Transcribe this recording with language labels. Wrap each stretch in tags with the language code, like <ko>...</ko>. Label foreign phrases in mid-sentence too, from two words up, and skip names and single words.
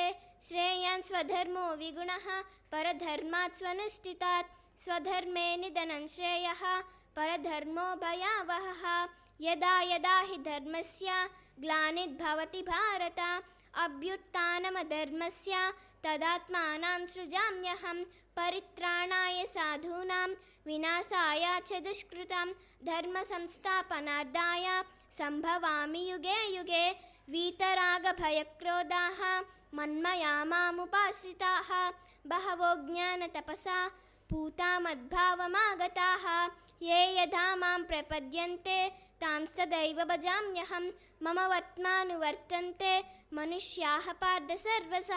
<sa>శ్రేయాన్ స్వధర్మో విగుణః పరధర్మాత్ స్వనుష్ఠితాత్. స్వధర్మే నిధనం శ్రేయః పరధర్మో భయావహః. యదా యదా హి ధర్మస్య గ్లానిర్భవతి భారత అభ్యుత్థానమధర్మస్య తదాత్మానాం సృజామ్యహం. పరిత్రాణాయ సాధూనాం వినాశాయ చ దుష్కృతాం. ధర్మ సంస్థాపనార్థాయ సంభవామి యుగే యుగే. వీతరాగ భయక్రోధాః మన్మయా మాముపాశ్రితాః. బహవో జ్ఞాన తపసా పూతా మద్భావమాగతాః. ఏ యథా మాం ప్రపద్యంతే తాంస్తదైవ భజామ్యహం. మమ వర్త్మానువర్తంతే మనుష్యాః పార్థ సర్వశః.</sa>